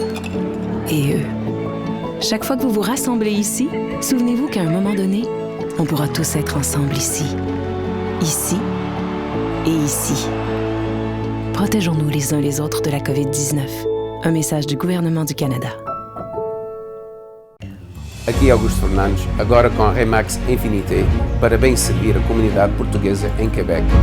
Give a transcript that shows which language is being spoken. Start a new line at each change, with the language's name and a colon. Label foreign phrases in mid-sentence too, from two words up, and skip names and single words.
French: Et eux. Chaque fois que vous vous rassemblez ici, souvenez-vous qu'à un moment donné, on pourra tous être ensemble ici. Ici et ici. Protégeons-nous les uns les autres de la COVID-19. Un message du gouvernement du Canada.
Portuguese: Aqui Augusto Fernandes, agora com a Remax Infinité, para bem servir a comunidade portuguesa em Quebec.